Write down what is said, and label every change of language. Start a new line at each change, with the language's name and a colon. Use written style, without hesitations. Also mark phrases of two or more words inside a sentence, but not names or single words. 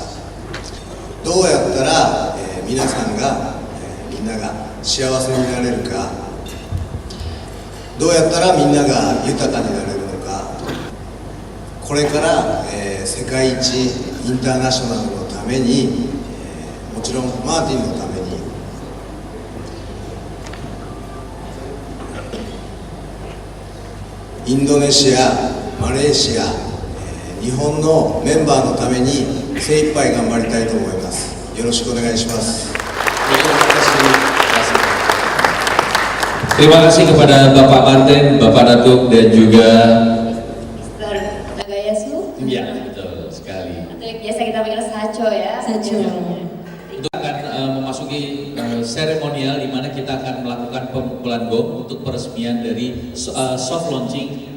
Japanese: どうやったら、皆さんが、みんなが幸せになれるか、どうやったらみんなが豊かになれるのか、これから、世界一インターナショナルのために、もちろんマーティンのためにインドネシア、マレーシア、日本のメンバーのために精一杯頑張りたいと思います。よろしくお願いします。
Indonesian: Terima kasih kepada Bapak Martin, Bapak Datuk dan juga Mr. Nagayasu. ya betul sekali. Atau yang biasa kita panggil Sacho ya. Sacho. Itu akan memasuki seremonial di mana kita akan melakukan pemukulan gong untuk peresmian dari
English: soft launching